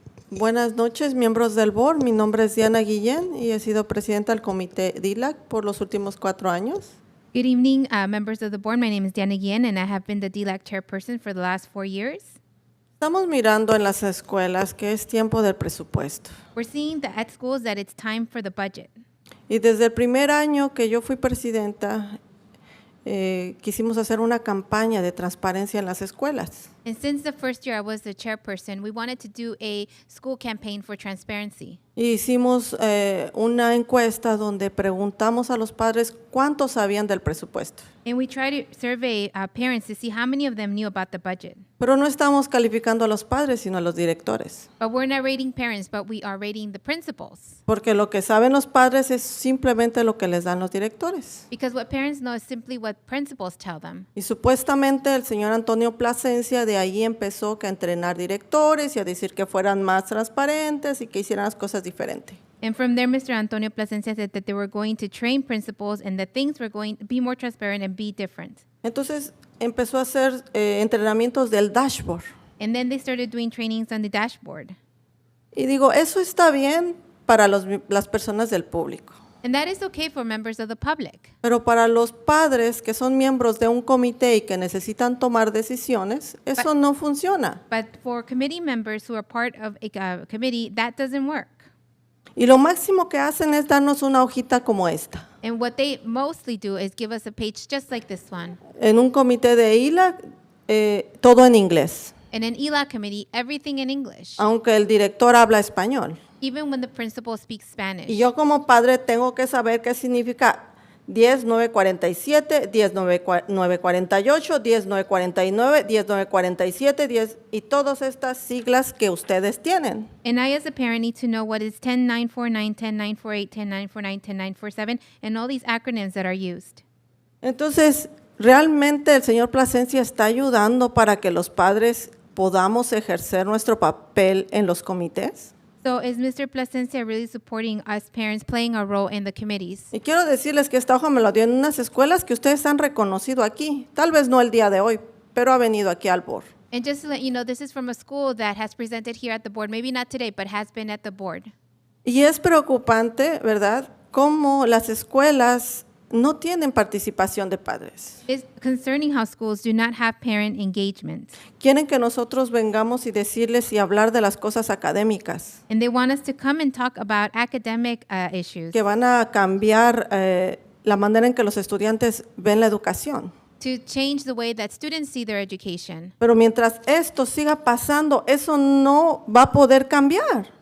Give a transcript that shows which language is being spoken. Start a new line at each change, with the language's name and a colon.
Spanish: Buenas noches, miembros del board. Mi nombre es Diana Guillén y he sido presidenta del comité DILAC por los últimos 4 años.
English: Good evening, members of the board. My name is Diana Guillen, and I have been the DLAC chairperson for the last 4 years.
Spanish: Estamos mirando en las escuelas que es tiempo del presupuesto.
English: We're seeing that at schools that it's time for the budget.
Spanish: Y desde el primer año que yo fui presidenta, quisimos hacer una campaña de transparencia en las escuelas.
English: And since the first year I was the chairperson, we wanted to do a school campaign for transparency.
Spanish: Y hicimos una encuesta donde preguntamos a los padres cuánto sabían del presupuesto.
English: And we try to survey parents to see how many of them knew about the budget.
Spanish: Pero no estamos calificando a los padres, sino a los directores.
English: But we're not rating parents, but we are rating the principals.
Spanish: Porque lo que saben los padres es simplemente lo que les dan los directores.
English: Because what parents know is simply what principals tell them.
Spanish: Y supuestamente el señor Antonio Plasencia de ahí empezó a entrenar directores y a decir que fueran más transparentes y que hicieran las cosas diferentes.
English: And from there, Mr. Antonio Plasencia said that they were going to train principals and that things were going to be more transparent and be different.
Spanish: Entonces empezó a hacer entrenamientos del dashboard.
English: And then they started doing trainings on the dashboard.
Spanish: Y digo, eso está bien para las personas del público.
English: And that is okay for members of the public.
Spanish: Pero para los padres que son miembros de un comité y que necesitan tomar decisiones, eso no funciona.
English: But for committee members who are part of a committee, that doesn't work.
Spanish: Y lo máximo que hacen es darnos una hojita como esta.
English: And what they mostly do is give us a page just like this one.
Spanish: En un comité de ILA, todo en inglés,
English: In an ELA committee, everything in English,
Spanish: aunque el director habla español.
English: even when the principal speaks Spanish.
Spanish: Y yo como padre tengo que saber qué significa 10-947, 10-948, 10-949, 10-947, 10 y todas estas siglas que ustedes tienen.
English: And I, as a parent, need to know what is 10-949, 10-948, 10-949, 10-947, and all these acronyms that are used.
Spanish: Entonces, realmente el señor Plasencia está ayudando para que los padres podamos ejercer nuestro papel en los comités.
English: So is Mr. Plasencia really supporting us parents playing a role in the committees?
Spanish: Y quiero decirles que esta hoja me la dio en unas escuelas que ustedes han reconocido aquí. Tal vez no el día de hoy, pero ha venido aquí al board.
English: And just to let you know, this is from a school that has presented here at the board, maybe not today, but has been at the board.
Spanish: Y es preocupante, ¿verdad?, cómo las escuelas no tienen participación de padres.
English: It's concerning how schools do not have parent engagement.
Spanish: Quieren que nosotros vengamos y decirles y hablar de las cosas académicas,
English: And they want us to come and talk about academic issues,
Spanish: que van a cambiar la manera en que los estudiantes ven la educación.
English: to change the way that students see their education.
Spanish: Pero mientras esto siga pasando, eso no va a poder cambiar.